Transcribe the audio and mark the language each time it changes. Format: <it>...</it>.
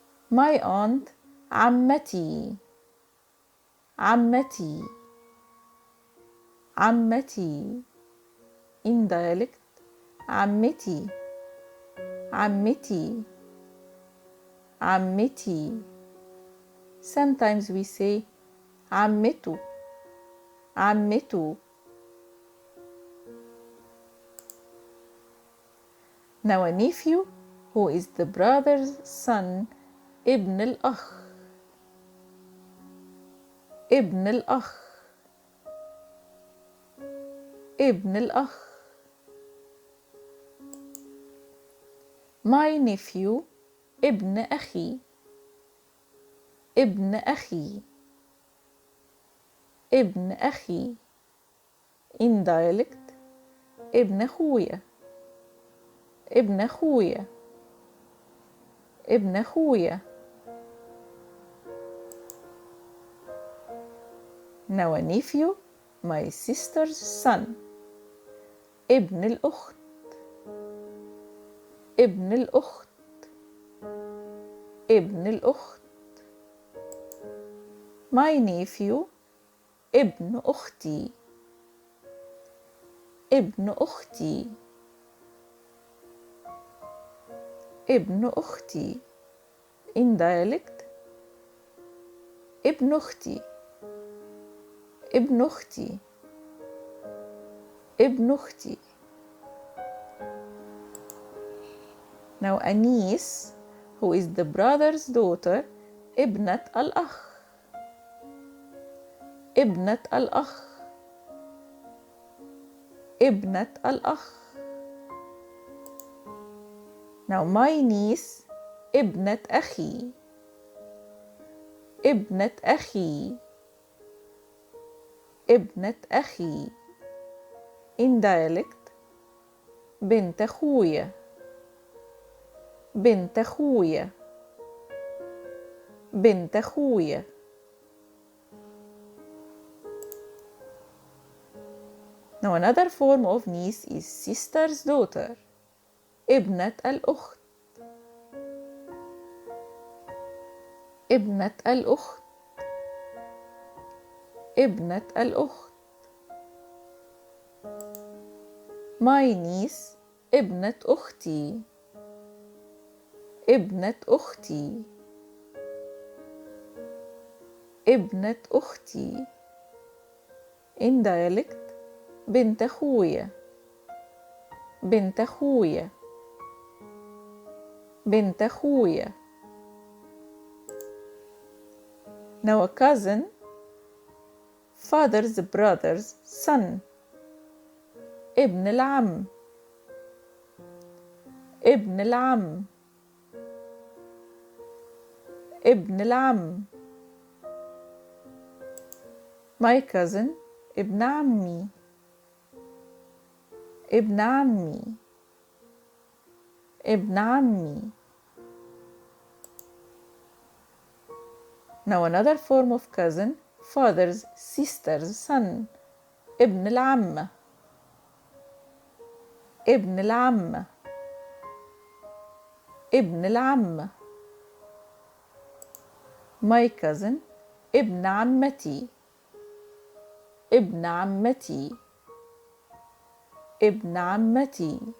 <en>my aunt</en> <ar>عمتي عمتي عمتي.</ar> <en>in dialect</en> <ar>عمتي عمتي عمتي.</ar> <en>sometimes we say</en> <ar>عمته عمته.</ar> <en>now a nephew who is the brother's son.</en> <ar>ابن الأخ ابن الأخ ابن الأخ.</ar> <en>my nephew</en> <ar>ابن أخي ابن أخي ابن أخي.</ar> <en>in dialect</en> <ar>ابن أخويا ابن أخويا ابن أخويا.</ar> <en>now a nephew my sister's son.</en> <ar>ابن الأخت ابن الأخت ابن الأخت.</ar> <en>my nephew</en> <ar>ابن أختي ابن أختي ابن أختي.</ar> <en>in dialect</en> <ar>ابن أختي ابن أختي ابن أختي.</ar> <en>now a niece who is the brother's daughter.</en> <ar>ابنة الأخ ابنة الأخ ابنة الأخ.</ar> <en>now my niece</en> <ar>ابنة أخي ابنة أخي ابنة أخي.</ar> <en>in dialect</en> <ar>بنت أخويا بنت أخويا بنت أخويا.</ar> <en>now another form of niece is sister's daughter.</en> <ar>ابنة الأخت ابنة الأخت ابنة الأخت.</ar> <en>my niece</en> <ar>ابنة أختي ابنة أختي ابنة أختي.</ar> <en>in dialect</en> <ar>بنت أخويا بنت أخويا بنت أخويا.</ar> <en>now a cousin father's brother's son.</en> <ar>ابن العم ابن العم ابن العم.</ar> <en>my cousin</en> <ar>ابن عمي ابن عمي ابن عمي.</ar> <en>now another form of cousin father's sister's son.</en> <ar>ابن العمة ابن العمة ابن العمة.</ar> <en>my cousin</en> <ar>ابن عمتي ابن عمتي ابن عمتي.</ar>